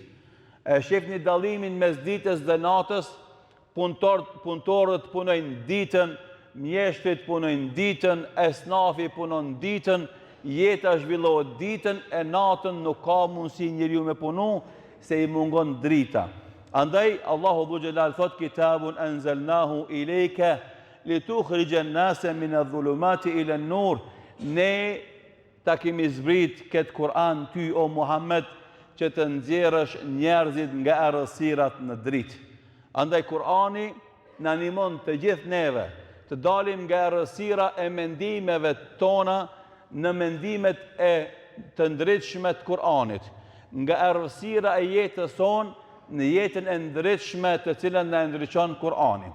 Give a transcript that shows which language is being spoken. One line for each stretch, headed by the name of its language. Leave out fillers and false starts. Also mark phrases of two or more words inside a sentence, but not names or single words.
Albanian: E shihni dallimin mes ditës dhe natës, punëtorët punojnë ditën, mjeshtrit punojnë ditën, esnafi punon ditën, jeta zhvillohet ditën, e natën nuk ka mundësi njeriu me punu se i mungon drita.
Arabic: Andaj Allahu ذو الجلال thot كتاب أنزلناه إليك لتخرج الناس من الظلمات إلى النور.
Albanian: Ne ta kemi zbrit këtë Kur'an ty o Muhammed që të nxjerrësh njerëzit nga errësirat në dritë. Andaj Kur'ani na animon të gjithë neve të dalim nga errësira e mendimeve tona në mendimet e të ndritshme të Kur'anit, nga errësira e jetës sonë në jetën e ndritshme të cilën na ndriçon Kur'ani.